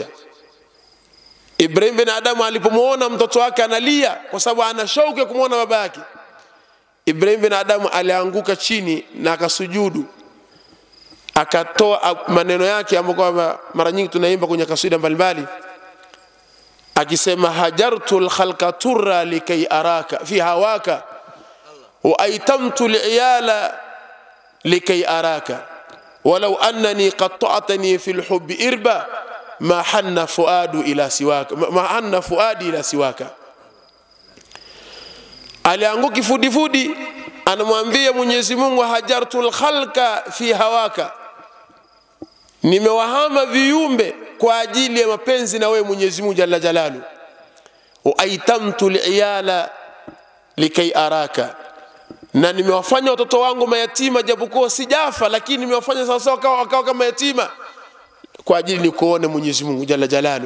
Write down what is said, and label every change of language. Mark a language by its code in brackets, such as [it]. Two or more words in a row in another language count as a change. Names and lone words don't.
[sw] Ibrahim bin Adham alipomuona mtoto wake analia kwa sababu ana shauku ya kumuona baba yake, Ibrahim bin Adham alianguka chini na akasujudu, akatoa maneno yake ambayo mara nyingi tunaimba kwenye kasida mbalimbali, akisema [ar] هجرت الخلق طرا لكي أراك في هواك وأيتمت العيال لكي أراك ولو أنني قطعتني في الحب إربا ما حن فؤاد إلا سواك ما حن فؤادي إلا سواك. [sw] Alianguka kifudifudi, anamwambia Mwenyezi Mungu, [ar] هجرت الخلق في هواك, [sw] nimewahama viumbe kwa ajili ya mapenzi na wewe Mwenyezi Mungu [ar] جل جلاله. وأيتمت العيال لكي أراك, [sw] na nimewafanya watoto wangu mayatima, japokuwa sijafa, lakini nimewafanya sawa wakawa kama yatima kwa ajili ni kuone Mwenyezi Mungu [ar] جل جلاله.